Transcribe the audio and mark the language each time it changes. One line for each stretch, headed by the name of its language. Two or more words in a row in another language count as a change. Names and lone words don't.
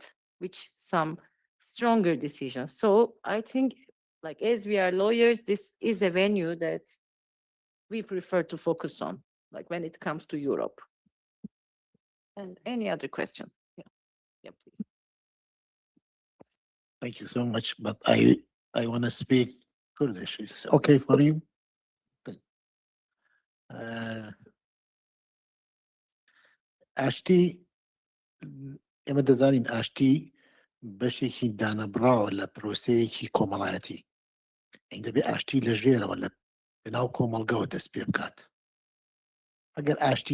English: Which some stronger decisions. So I think, like, as we are lawyers, this is a venue that we prefer to focus on, like when it comes to Europe. And any other question? Yeah, please. Thank you so much, but I want to speak Kurdish. Is okay for you?
Central Kurdish: اشتی اما دزانین اشتی بەشێکی دانەبراوە لە پرۆسەیەکی کۆمەڵایەتی ئەی دەبێت ئاشتی لە ژێرەوە لە ناو کۆمەڵگەوە دەست پێ بکات ئەگەر ئاشتی